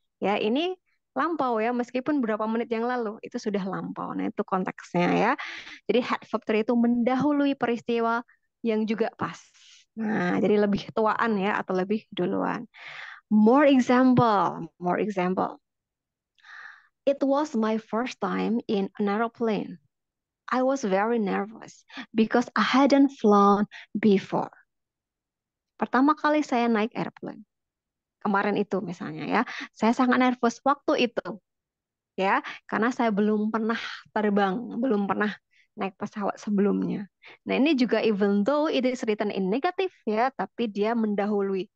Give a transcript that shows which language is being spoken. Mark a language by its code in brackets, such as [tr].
[id] Ya, ini lampau ya, meskipun berapa menit yang lalu itu sudah lampau. Nah, itu konteksnya ya. Jadi had verb 3 itu mendahului peristiwa yang juga pas. Nah, jadi lebih tuaan ya atau lebih duluan. [en] More example. It was my first time in an aeroplane. I was very nervous because I hadn't flown before. [id] Pertama kali saya naik airplane. Kemarin itu misalnya ya, saya sangat nervous waktu itu ya, karena saya belum pernah terbang, belum pernah naik pesawat sebelumnya. Nah, ini juga [en] even though it is written in negatif [id] ya, tapi dia mendahului.